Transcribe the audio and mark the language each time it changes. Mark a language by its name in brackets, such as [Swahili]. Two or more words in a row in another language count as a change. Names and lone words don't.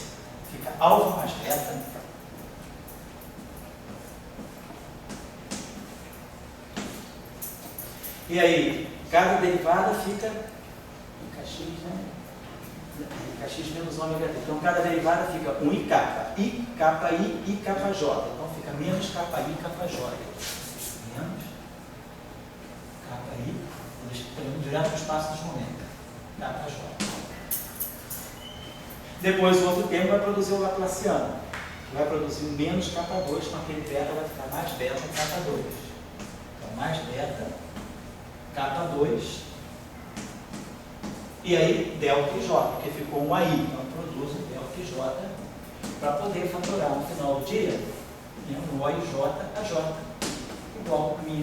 [Portuguese] Fica alfa mais beta. E aí, cada derivada fica kx, né? Kx menos ômega t. Então, cada derivada fica 1 i kappa. I, kappa i, i, kappa j. Então, fica menos kappa i, kappa j. Menos kappa i. Estou direto no espaço dos momentos. Kappa j. Depois, o outro termo vai produzir o Laplaciano. Vai produzir menos kappa 2, então aquele beta vai ficar mais beta kappa 2. Então, mais beta kappa 2, e aí delta IJ, porque ficou um AI, então produz o delta IJ para poder faturar no final do dia um OIJ a J, igual a minha.